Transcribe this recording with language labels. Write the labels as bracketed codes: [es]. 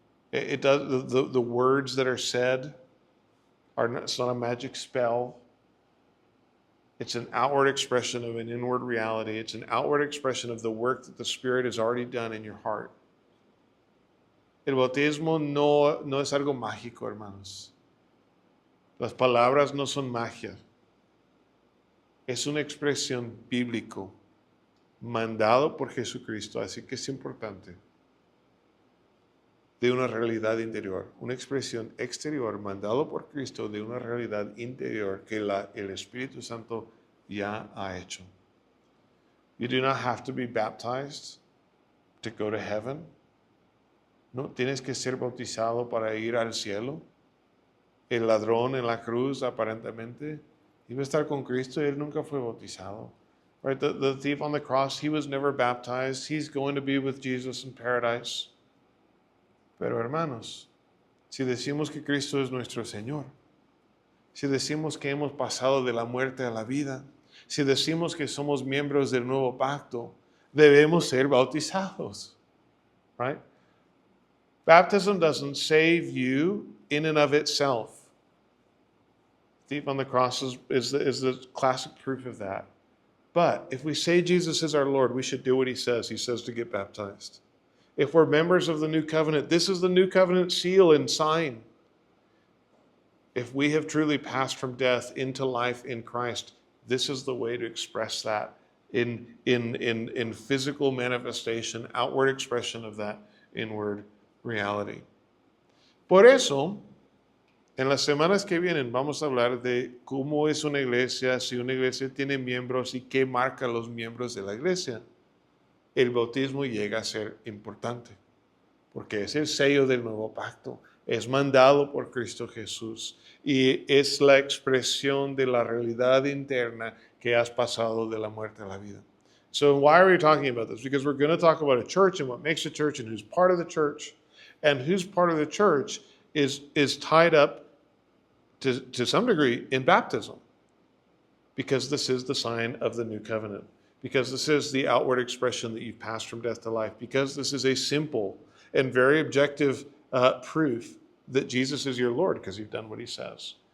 [en] It does the words that are said it's not a magic spell. It's an outward expression of an inward reality. It's an outward expression of the work that the Spirit has already done in your heart. [es] El bautismo no es algo mágico, hermanos. Las palabras no son magia. Es una expresión bíblico mandado por Jesucristo, así que es importante, de una realidad interior, una expresión exterior mandado por Cristo de una realidad interior que el Espíritu Santo ya ha hecho. [en] You do not have to be baptized to go to heaven. [es] No tienes que ser bautizado para ir al cielo. El ladrón en la cruz aparentemente iba a estar con Cristo y él nunca fue bautizado. [en] Right? The thief on the cross, he was never baptized. He's going to be with Jesus in paradise. [es] Pero hermanos, si decimos que Cristo es nuestro Señor, si decimos que hemos pasado de la muerte a la vida, si decimos que somos miembros del nuevo pacto, debemos ser bautizados. [en] Right? Baptism doesn't save you in and of itself. Thief on the cross is the classic proof of that. But if we say Jesus is our Lord, we should do what he says. He says to get baptized. If we're members of the new covenant, this is the new covenant seal and sign. If we have truly passed from death into life in Christ, this is the way to express that in physical manifestation, outward expression of that inward reality. [es] Por eso, en las semanas que vienen vamos a hablar de cómo es una iglesia, si una iglesia tiene miembros y qué marca los miembros de la iglesia. El bautismo llega a ser importante, porque es el sello del nuevo pacto, es mandado por Cristo Jesús y es la expresión de la realidad interna que has pasado de la muerte a la vida. [en] So why are we talking about this? Because we're going to talk about a church and what makes a church and who's part of the church, and who's part of the church is tied up to some degree in baptism, because this is the sign of the new covenant, because this is the outward expression that you've passed from death to life, because this is a simple and very objective proof that Jesus is your Lord, because you've done what he says.